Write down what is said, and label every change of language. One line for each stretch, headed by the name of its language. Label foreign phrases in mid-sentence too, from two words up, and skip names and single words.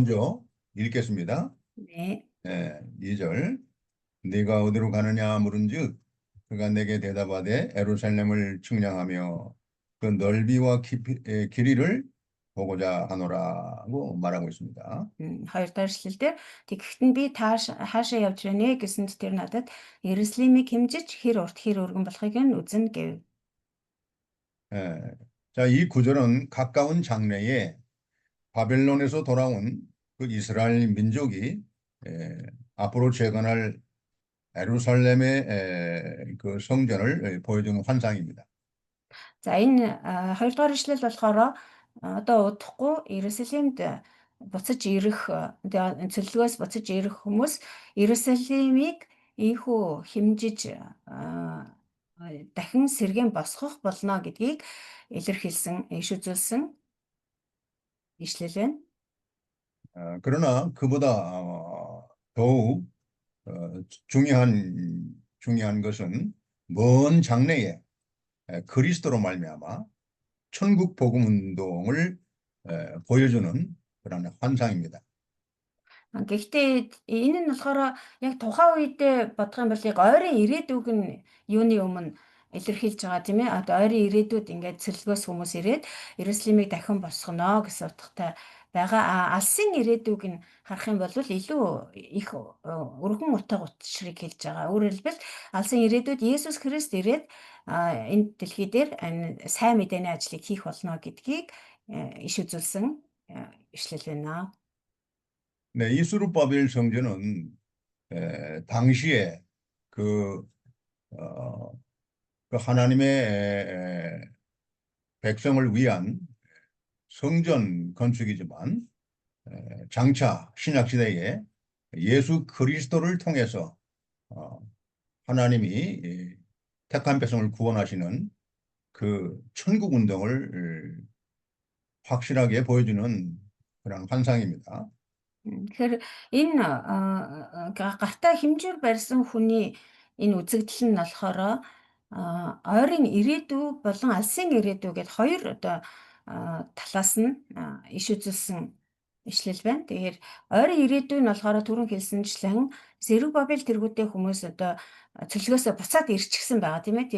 Korean: 먼저 읽겠습니다. 네. 예, 2절. 네가 어디로 가느냐 물은즉 그가 내게 대답하되 예루살렘을 측량하며 그 넓이와 길이를 보고자 하노라고 말하고 있습니다.
Mongolian: Хоёр дахь эшлэлдэр тэгэхэд нь би хаашаа явж байна гэсэнд тэр надад Иерусалимыг хэмжиж хэр урт хэр өргөн болохыг нь үзнэ гэв.
Korean: 예, 자, 이 구절은 가까운 장래에 바벨론에서 돌아온 그 이스라엘 민족이 앞으로 재건할 예루살렘의 그 성전을 보여주는 환상입니다.
Mongolian: За энэ хоёрдугаар ишлэл болохоор одоо удахгүй Иерусалимд буцаж ирэх цөллөгөөс буцаж ирэх хүмүүс Иерусалимыг ийхүү хэмжиж дахин сэргээн босгох болно гэдгийг илэрхийлсэн, иш үзүүлсэн ишлэл байна.
Korean: 그러나 그보다 더욱 중요한 것은 먼 장래에 그리스도로 말미암아 천국 복음 운동을 보여주는 그런 환상입니다.
Mongolian: Гэхдээ энэ нь болохоор яг тухайн үедээ бодох юм бол яг ойрын ирээдүг нь юуны өмнө илэрхийлж байгаа тийм ээ. Одоо ойрын ирээдүйд ингээд цэлгөөс хүмүүс ирээд Иерусалимыг дахин босгоно гэсэн утгатай байгаа. Алсын ирээдүг нь харах юм бол илүү их өргөн утга учрыг хэлж байгаа. Өөрөөр хэлбэл алсын ирээдүйд Есүс Христ ирээд энэ дэлхий дээр сайн мэдээний ажлыг хийх болно гэдгийг иш үзүүлсэн ишлэл байна.
Korean: 네, 이 수룹바벨 성전은 당시에 그 하나님의 백성을 위한 성전 건축이지만 장차 신약 시대에 예수 그리스도를 통해서 하나님이 택한 백성을 구원하시는 그 천국 운동을 확실하게 보여주는 그런 환상입니다.
Mongolian: Тэгэхээр энэ гартаа хэмжээр барьсан хүний энэ үзэгдэл нь болохоор ойрын ирээдүй болон алсын ирээдүй гэдээ хоёр одоо талаас нь иш үзүүлсэн ишлэл байна. Тэгэхээр ойрын ирээдүй нь болохоор түрүүн хэлсэнчлэн Зерубабел тэргүүтэй хүмүүс одоо цөлгөөсөө буцаад ирчихсэн байгаа тийм ээ.